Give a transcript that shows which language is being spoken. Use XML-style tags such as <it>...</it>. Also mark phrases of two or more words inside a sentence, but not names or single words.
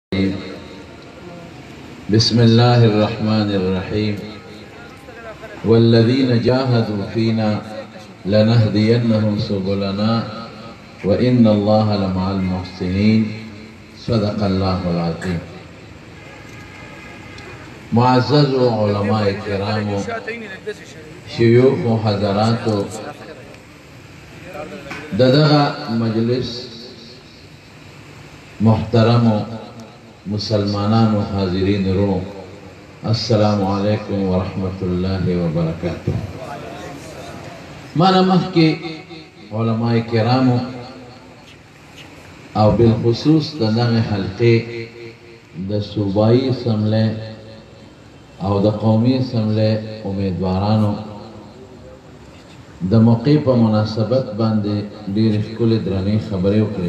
<ar>بسم الله الرحمن الرحيم والذين جاهدوا فينا لنهدينهم سبلنا وإن الله لمع المحسنين صدق الله العظيم.</ar> <ps>معزز علماء کرام، شیوخ و حضرات، دغه مجلس محترم مسلمانان و حاضرین رو،</ps> <ar>السلام علیکم ورحمت الله وبرکاتہ.</ar> <ps>مانا مخی علماء کرامو او بالخصوص دغه حلقه د صوبائی اسمبلی او د قومی اسمبلی امیدوارانو د موقع په مناسبت باندې ډېرې ښکلې درنې خبرې وکړې.</ps>